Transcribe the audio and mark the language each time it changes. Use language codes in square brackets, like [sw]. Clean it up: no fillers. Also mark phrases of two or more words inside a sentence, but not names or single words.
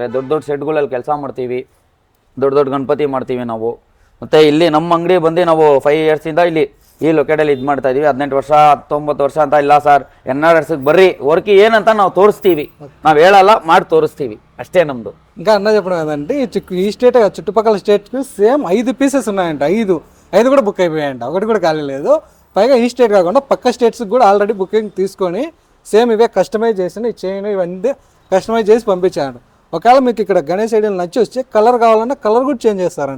[kn] ದೊಡ್ಡ ಸೆಟ್ಗಳಲ್ಲಿ ಕೆಲಸ ಮಾಡ್ತೀವಿ. ದೊಡ್ಡ ಗಣಪತಿ ಮಾಡ್ತೀವಿ ನಾವು. ಮತ್ತು ಇಲ್ಲಿ ನಮ್ಮ ಅಂಗಡಿ ಬಂದು ನಾವು 5 ಇಯರ್ಸಿಂದ ಇಲ್ಲಿ ಈ ಲೊಕೇಟಲ್ಲಿ ಇದು ಮಾಡ್ತಾ ಇದೀವಿ. 18 ವರ್ಷ 19 ವರ್ಷ ಅಂತ ಇಲ್ಲ ಸರ್. NR ಬರ್ರಿ, ವರ್ಕ್ ಏನಂತ ನಾವು ತೋರಿಸ್ತೀವಿ. ನಾವು ಹೇಳಲ್ಲ, ಮಾಡಿ ತೋರಿಸ್ತೀವಿ ಅಷ್ಟೇ ನಮ್ಮದು. [te] ఇంకా అన్న చెప్పడం ఏంటంటే ఈ స్టేట్ చుట్టుపక్కల స్టేట్కి సేమ్ 5 పీసెస్ ఉన్నాయంట. 5 కూడా బుక్ అయిపోయాయంట, ఒకటి కూడా ఖాళీ లేదు. పైగా ఈ స్టేట్ కాకుండా పక్క స్టేట్స్కి కూడా ఆల్రెడీ బుకింగ్ తీసుకొని సేమ్ ఇవే కస్టమైజ్ చేసిన ఈ చైన్ ఇవన్నీ కస్టమైజ్ చేసి పంపించారంట. ఒకవేళ మీకు ఇక్కడ గణేష్ ఐడియాలు నచ్చి వస్తే కలర్ కావాలన్నా కలర్ కూడా చేంజ్ చేస్తారంట.